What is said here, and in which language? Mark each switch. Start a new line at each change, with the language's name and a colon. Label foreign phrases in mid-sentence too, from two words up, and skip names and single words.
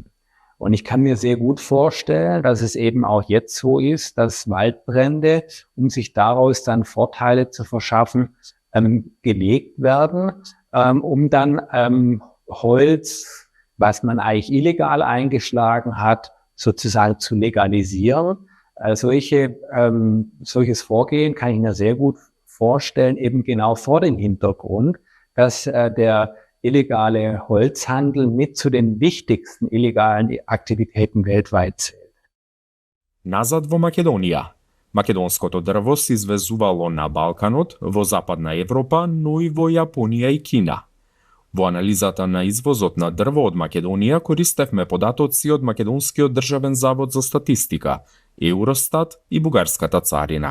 German: Und ich kann mir sehr gut vorstellen, dass es eben auch jetzt so ist, dass Waldbrände, um sich daraus dann Vorteile zu verschaffen, gelegt werden, um dann Holz, was man eigentlich illegal eingeschlagen hat, sozusagen zu legalisieren. Solches Vorgehen kann ich mir sehr gut vorstellen, eben genau vor dem Hintergrund, dass der illegale Holzhandel mit zu den wichtigsten illegalen Aktiviteten weltweit zählt.
Macedonian: Назад во Македонија. Македонското дрво се извезувало на Балканот, во Западна Европа, но и во Јапонија и Кина. Во анализата на извозот на дрво од Македонија користевме податоци од Македонскиот државен завод за статистика, Евростат и Бугарската царина.